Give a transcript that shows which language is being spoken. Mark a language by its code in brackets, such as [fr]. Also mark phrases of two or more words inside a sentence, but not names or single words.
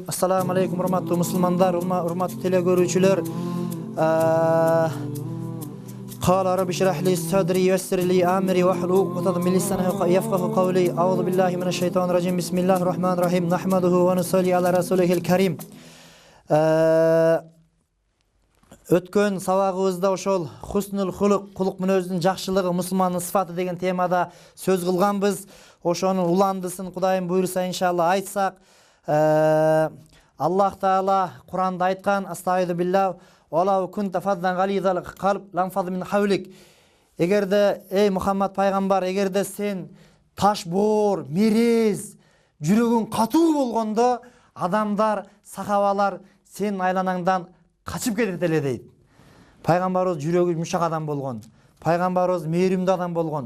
[ar] السلام عليكم [ky] урматтуу мусулмандар, урматтуу телекөрүүчүлөр. [ar] قال رب اشرح لي صدري ويسر لي أمري واحلل عقدة من لساني يفقهوا قولي. أعوذ بالله من الشيطان الرجيم. بسم الله الرحمن الرحيم. نحمده ونصلي على رسوله الكريم. [ky] Өткөн сабагыбызда ошол [ar] حسن الخلق, [ky] кулук мүнөздүн жакшылыгы, мусулмандын сыфаты деген темада сөз кылганбыз. Ошонун уландысын Кудайым буйруса иншалла айтсак, Аллах Таала Куранда айткан: [ar] "أستغفر الله، ولو كنت فظا غليظ القلب لانفضوا من حولك." [ky] Эгерде эй Мухаммад пайгамбар, эгерде сен таш боор, мерез, жүрөгүң катуу болгондо, адамдар, сахабалар сенин айланаңдан качып кетет эле дейт. Пайгамбарыбыз жүрөгү мушак адам болгон. Пайгамбарыбыз мээримдүү адам болгон.